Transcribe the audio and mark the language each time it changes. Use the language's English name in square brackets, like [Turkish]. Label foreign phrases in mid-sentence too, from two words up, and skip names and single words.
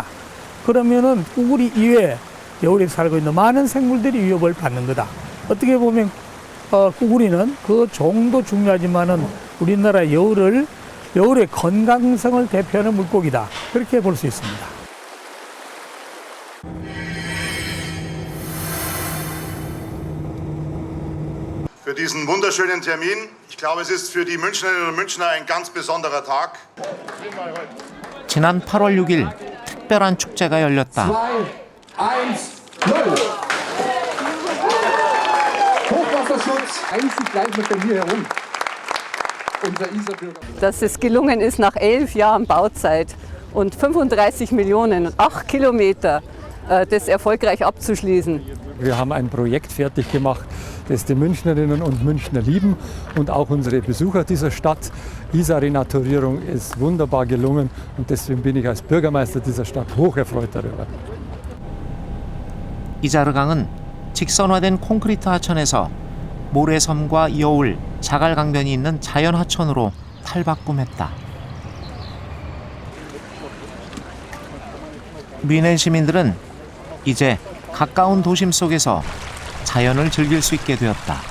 [Korean] 그러면은 꾸구리 이외에 여울에 살고 있는 많은 생물들이 위협을 받는 거다. 어떻게 보면 꾸구리는 그 종도 중요하지만은 우리나라 여울의 건강성을 대표하는 물고기다. 그렇게 볼 수 있습니다. [German] Für diesen wunderschönen Termin. Ich glaube, es ist für die Münchnerinnen und Münchner ein ganz besonderer Tag. [Korean] 지난 8월 6일 특별한 축제가 열렸다. 2, 1, 0. [German] Hochwasserschutz. Einzig bleibt noch bei mir herum. Unser Isarbürger. Dass es gelungen ist, nach 11 Jahren Bauzeit und 35 Millionen und 8 Kilometer das erfolgreich abzuschließen. Wir haben ein Projekt fertig gemacht, das die Münchnerinnen und Münchner lieben und auch unsere Besucher dieser Stadt. Isar-Renaturierung ist wunderbar gelungen und deswegen bin ich als Bürgermeister dieser Stadt hocherfreut darüber. [Korean] 이자르강은 직선화된 콘크리트 하천에서 모래섬과 여울, 자갈강변이 있는 자연 하천으로 탈바꿈했다. 뮌헨 시민들은 이제 가까운 도심 속에서 자연을 즐길 수 있게 되었다.